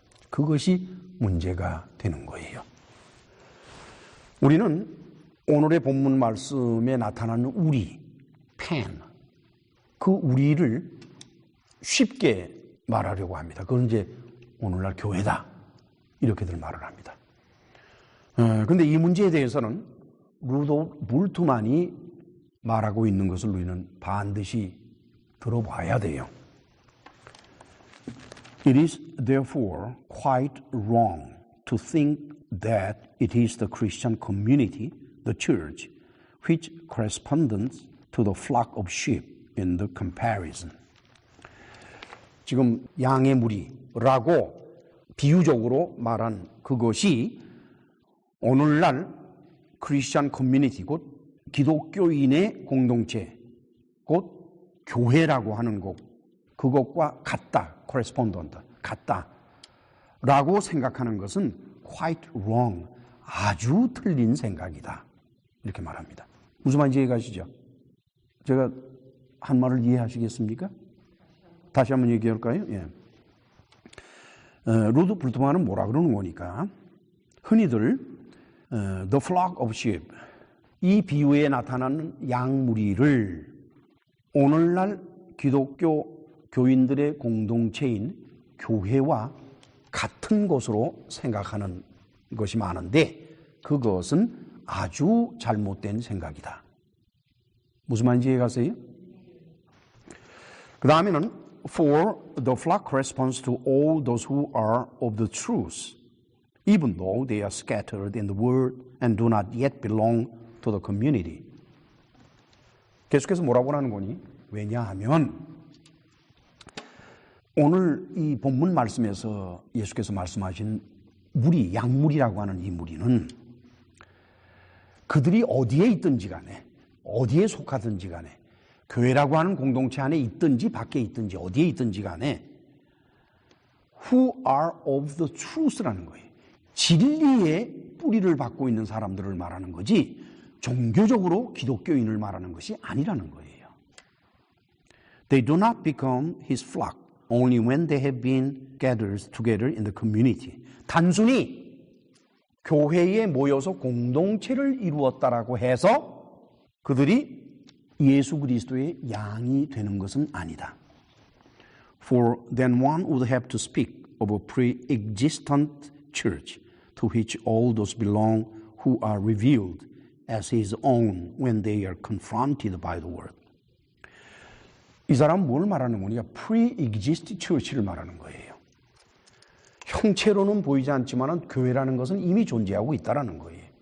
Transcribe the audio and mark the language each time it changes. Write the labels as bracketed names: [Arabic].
[Korean] 그것이 문제가 되는 거예요. 우리는 오늘의 본문 말씀에 나타나는 우리, 펜, 그 우리를 쉽게 말하려고 합니다. 그건 이제 오늘날 교회다. 이렇게들 말을 합니다. 그런데 이 문제에 대해서는 루돌프 불트만이 말하고 있는 것을 우리는 반드시 들어봐야 돼요. [English] It is therefore quite wrong to think that it is the Christian community, the church, which corresponds to the flock of sheep in the comparison. [Korean] 지금 양의 무리라고 비유적으로 말한 그것이 오늘날 크리스천 커뮤니티, 곧 기독교인의 공동체, 곧 교회라고 하는 것, 그것과 같다, [English] correspondent, [Korean] 같다라고 생각하는 것은 [English] quite wrong, [Korean] 아주 틀린 생각이다. 이렇게 말합니다. 무슨 말인지 이해가시죠? 제가 한 말을 이해하시겠습니까? 다시 한번 얘기할까요? 예. 루드 불트만은 뭐라 그러는 거니까 흔히들 [English] the flock of sheep, [Korean] 이 비유에 나타나는 양무리를 오늘날 기독교 교인들의 공동체인 교회와 같은 것으로 생각하는 것이 많은데 그것은 아주 잘못된 생각이다. 무슨 말인지 이해가세요? 그 다음에는 [English] For the flock corresponds to all those who are of the truth, even though they are scattered in the world and do not yet belong to the community. [Korean] 계속해서 뭐라고 하는 거니? 왜냐하면 오늘 이 본문 말씀에서 예수께서 말씀하신 무리, 양무리라고 하는 이 무리는 그들이 어디에 있든지 간에, 어디에 속하든지 간에, 교회라고 하는 공동체 안에 있든지 밖에 있든지 어디에 있든지 간에 [English] who are of the truth [Korean] 라는 거예요. 진리의 뿌리를 받고 있는 사람들을 말하는 거지 종교적으로 기독교인을 말하는 것이 아니라는 거예요. [English] They do not become his flock only when they have been gathered together in the community. [Korean] 단순히 교회에 모여서 공동체를 이루었다라고 해서 그들이 예수 그리스도의 양이 되는 것은 아니다. [English] For then one would have to speak of a pre-existent church to which all those belong who are revealed as his own when they are confronted by the word. [Korean] 이 사람은 뭘 말하는 거냐? [English] pre-existing church [Korean] 를 말하는 거예요. 형체로는 보이지 않지만 교회라는 것은 이미 존재하고 있다라는 거예요.